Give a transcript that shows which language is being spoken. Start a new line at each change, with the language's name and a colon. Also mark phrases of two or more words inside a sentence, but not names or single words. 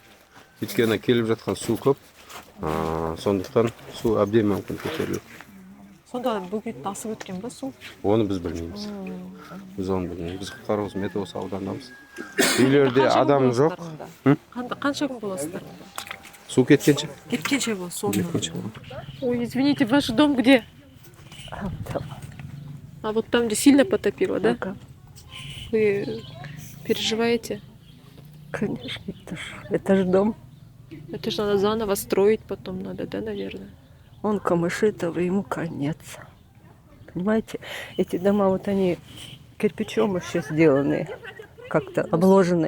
Kazakh: Өйткені келіп жатқан су көп. Сондықтан су әбден мүмкін көтерілу. Сонда бөгетті асып өткен бе су? Оны біз білмейміз. Біз оны білмейміз. Біз құтқару қызметі осы аудандамыз. Үйлерде адам жоқ. Қанша күн боласыздар? Су кеткенше. Кеткенше бол, соны. Кеткенше. Ой,
Russian: извините, ваш дом где? А вот там, где сильно потопило, да? Вы переживаете? Конечно, это ж дом. Это же надо заново строить потом надо, да, наверное? Он Камышитово, ему конец. Понимаете, эти дома, вот они кирпичом еще сделаны, как-то обложены.